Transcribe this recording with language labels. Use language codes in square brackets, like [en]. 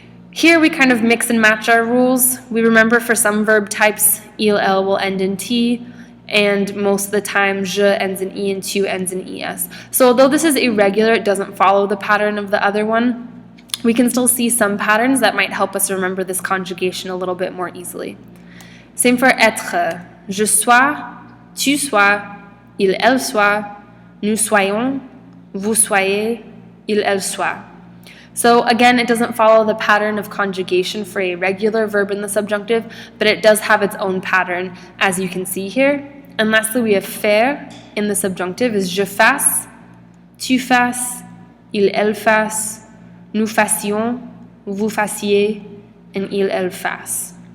[en] Here we kind of mix and match our rules. We remember for some verb types, il, elle will end in T, and most of the time, je ends in E and tu ends in ES. So although this is irregular, it doesn't follow the pattern of the other one, we can still see some patterns that might help us remember this conjugation a little bit more easily. Same for être. [fr] Je sois, tu sois, il, elle soit, nous soyons, vous soyez, il, elle soit. [en] So again, it doesn't follow the pattern of conjugation for a regular verb in the subjunctive, but it does have its own pattern, as you can see here. And lastly, we have faire in the subjunctive is [fr] je fasse, tu fasses, il, elle fasse, nous fassions, vous fassiez, [en] and il, elle fasse.